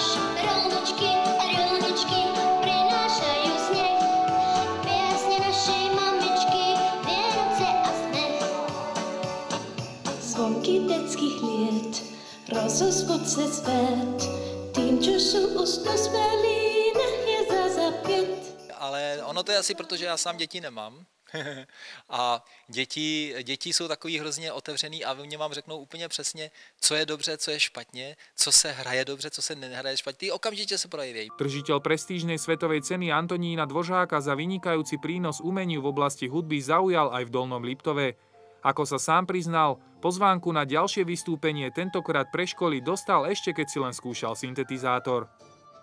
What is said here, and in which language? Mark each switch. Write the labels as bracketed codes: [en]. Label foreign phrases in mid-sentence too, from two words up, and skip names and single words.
[sk] Rolničky, prinášajú sneh, piesne našej mamičky, Vianoce a smet. Zvonky detských liet rozozvod se zpět, tým, čo sú už dospělí, nech je za 5. [cs] Ale ono to je asi proto, že já sám děti nemám. A děti jsou takový hrozně otevřený a oni vám řeknou úplně přesně, co je dobře, co je špatně, co se hraje dobře, co se nehraje špatně. Okamžitě se projeví. [sk] Držiteľ prestížnej svetovej ceny Antonína Dvořáka za vynikajúci prínos umeniu v oblasti hudby zaujal aj v Dolnom Liptove. Ako sa sám priznal, pozvánku na ďalšie vystúpenie tentokrát pre školy dostal ešte keď si len skúšal syntetizátor.